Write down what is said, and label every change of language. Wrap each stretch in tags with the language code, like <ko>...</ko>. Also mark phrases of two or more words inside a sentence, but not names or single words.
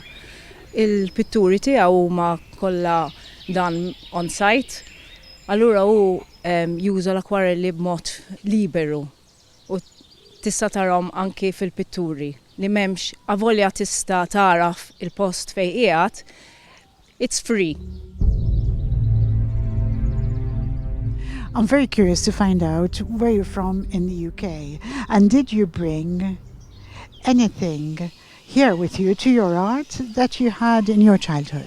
<mt>Il-pitturi tiegħu huma kollha dan</mt> <en>on site,</en> <mt>allura hu juża l-akwarelli b'mod liberu u tista' tarahom anki fil-pitturi li m'hemmx avolja tista' taraf il-post fejn qiegħed,</mt> <en>it's free. I'm very curious to find out where you're from in the UK, and did you bring anything here with you to your art that you had in your childhood?</en>